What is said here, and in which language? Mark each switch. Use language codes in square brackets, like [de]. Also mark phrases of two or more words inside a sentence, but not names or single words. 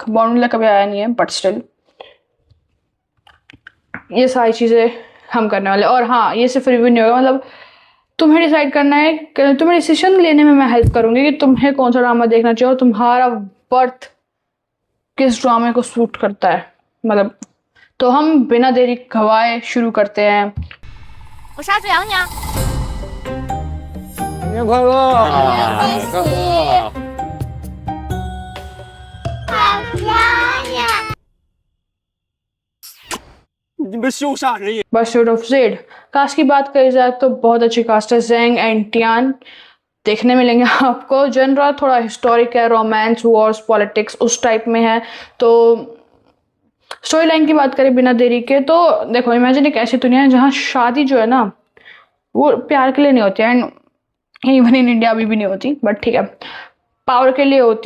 [hi] बॉर्न विद लक अभी आया नहीं है [en] but still [hi] ये सारी चीज़ें हम करने वाले। और हाँ, ये सिर्फ रिव्यू नहीं होगा, मतलब तुम्हें डिसाइड करना है कि तुम्हें डिसीजन लेने में मैं हेल्प करूंगी कि तुम्हें कौन सा ड्रामा देखना चाहिए और तुम्हारा बर्थ किस ड्रामे को सूट करता है, मतलब। तो हम बिना देरी गवाए शुरू करते हैं। [zh] 我杀子阳你啊！新年快乐！恭喜！你们羞煞人也！ [hi] परस्यूट ऑफ जेड कास्ट की बात करी जाए तो बहुत अच्छी कास्ट है। जेंग एंड टियान देखने मिलेंगे आपको। जनरा थोड़ा हिस्टोरिक है, [en] romance, wars, politics [hi] उस टाइप में है। तो [en] story line [hi] की बात करें बिना देरी के तो देखो, इमेजिन एक ऐसी दुनिया है जहाँ शादी जो है ना वो प्यार के लिए नहीं होती है, [en] and even in India [hi] अभी भी नहीं होती, बट ठीक है, पावर के लिए होती है।